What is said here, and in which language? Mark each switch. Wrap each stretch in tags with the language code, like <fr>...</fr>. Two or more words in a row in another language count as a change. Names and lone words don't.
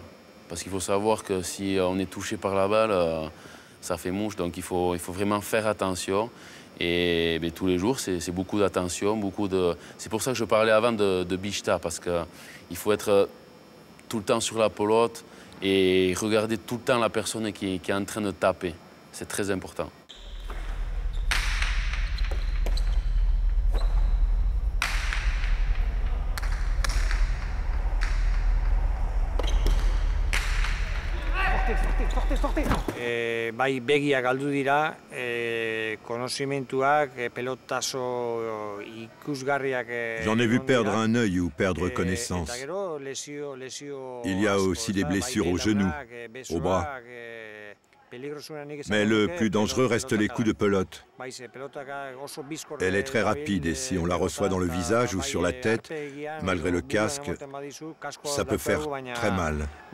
<fr>Parce qu'il faut savoir que si on est touché par la balle, ça fait mouche, donc il faut vraiment faire attention. Et tous les jours, c'est beaucoup d'attention, C'est pour ça que je parlais avant de bicheta, parce qu'il faut être tout le temps sur la pelote et regarder tout le temps la personne qui est en train de taper. C'est très important.</fr> <eu>Bai begiak galdu dira, konozimentuak, pelotazo ikusgarriak.</eu> <fr>J'en ai vu perdre un œil ou perdre connaissance. Il y a aussi des blessures aux genoux, aux bras. Mais le plus dangereux reste les coups de pelote. Elle est très rapide et si on la reçoit dans le visage ou sur la tête, malgré le casque, ça peut faire très mal.</fr>